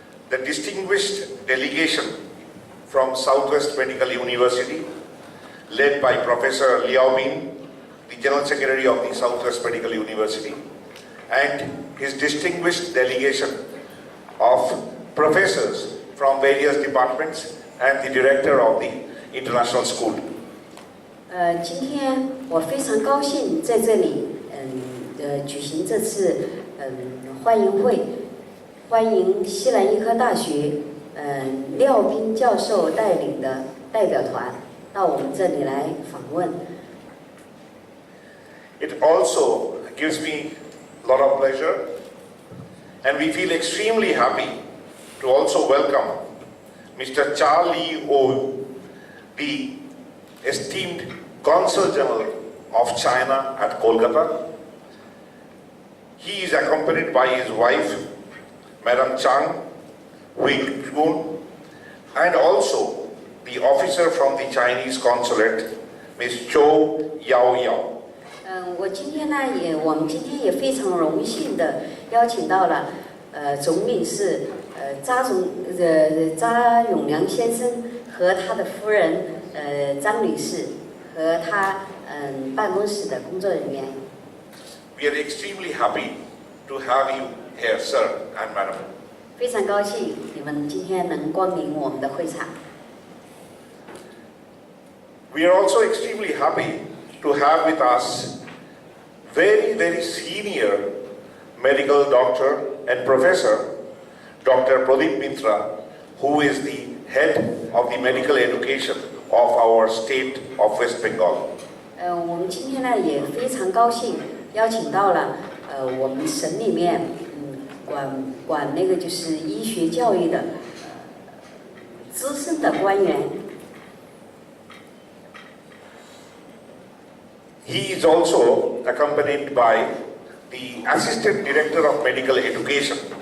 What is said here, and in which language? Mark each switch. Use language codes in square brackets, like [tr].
[en] The distinguished delegation from Southwest Medical University, led by Professor Liao, the General Secretary of the Southwest Medical University, and his distinguished delegation of professors from various departments and the director of the International School. [zh] 今天我非常高兴在这里举行这次欢迎会，欢迎西南医科大学廖斌教授带领的代表团到我们这里来访问。 [en] It also gives me a lot of pleasure, and we feel extremely happy to also welcome Mr. Zha Liyou, the esteemed Consul General of China at Kolkata. He is accompanied by his wife, Madam Chang Huikun, and also the officer from the Chinese consulate, Ms. Zhou Yao. [zh] 我们今天也非常荣幸的邀请到了总领事查永良先生和他的夫人张女士和他办公室的工作人员。 [en] We are extremely happy to have you here, sir and madam. [zh] 非常高兴你们今天能光临我们的会场。 [en] We are also extremely happy to have with us very senior medical doctor and professor, Dr. Pradip Mitra, who is the head of the medical education of our state of West Bengal. [zh] 我们今天呢也非常高兴邀请到了我们省里面管那个就是医学教育的资深的官员。 [en] He is also accompanied by the Assistant Director of Medical Education.